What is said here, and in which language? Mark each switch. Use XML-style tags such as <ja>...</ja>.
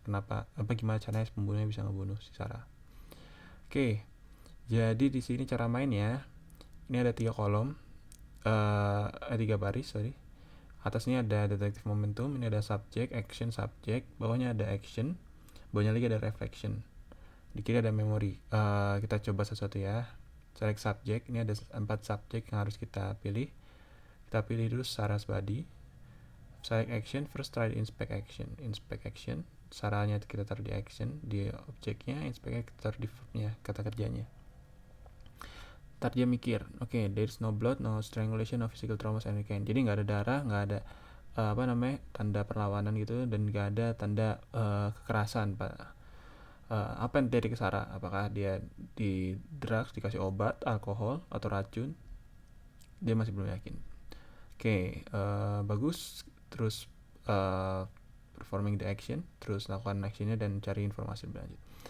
<id>Gimana caranya pembunuhnya bisa ngebunuh si Sarah. Oke, jadi di sini cara mainnya, ini ada 3 kolom, 3 baris, sorry. Atasnya ada detective momentum, ini ada subject, action, subject, bawahnya ada action, bawahnya lagi ada reflection. Di kiri ada memory. Kita coba satu-satu ya. Select subject, ini ada 4 subject yang harus kita pilih. Kita pilih dulu Sarah's body.</id> <en>Select action, first try inspect action.</en> <id>Inspect action, Sarahnya kita taruh di action, di objeknya, inspect kita taruh di verbnya, kata kerjanya. Ntar dia mikir,</id> <en>oke, there's no blood, no strangulation, no physical trauma, and can.</en> <id>Jadi nggak ada darah, nggak ada tanda perlawanan gitu, dan nggak ada tanda kekerasan, Pak. Apa yang terjadi ke Sarah? Apakah dia di drugs, dikasih obat, alkohol, atau racun? Dia masih belum yakin. Oke, bagus. Terus</id> <en>performing the action,</en> <id>terus lakukan actionnya dan cari informasi lebih lanjut.</id>